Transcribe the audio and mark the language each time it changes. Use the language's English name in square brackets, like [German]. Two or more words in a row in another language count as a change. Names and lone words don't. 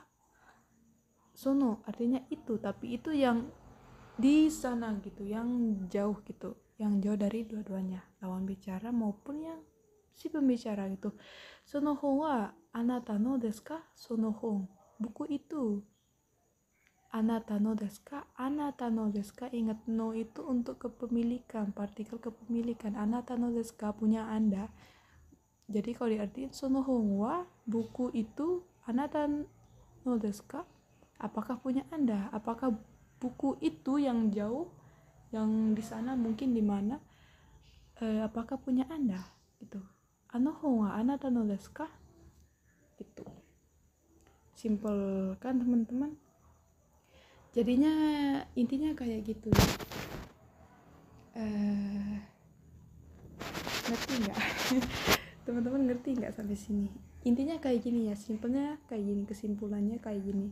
[Indonesian] Sono artinya itu, tapi itu yang di sana gitu, yang jauh gitu, yang jauh dari dua-duanya, lawan bicara maupun yang si pembicara gitu. [Japanese] Sono hon wa anata no desu ka? Sono hon, [Indonesian] buku itu. [Japanese] Anata no desu ka? Anata no desu ka? [Indonesian] Ingat, no itu untuk kepemilikan, partikel kepemilikan. [Japanese] Anata no desu ka, [Indonesian] punya Anda. Jadi kalau diartikan [Japanese] sono hongo wa [Indonesian] buku itu [Japanese] anata no desu ka? [Indonesian] Apakah punya Anda? Apakah buku itu yang jauh, yang di sana mungkin di mana? Apakah punya Anda? Gitu. [Japanese] Ano hongo wa anata no desu ka? [Indonesian] Gitu. Simple kan teman-teman? Jadinya intinya kayak gitu. Ngerti nggak? Teman-teman ngerti nggak sampai sini? Intinya kayak gini ya, simpelnya kayak gini, kesimpulannya kayak gini.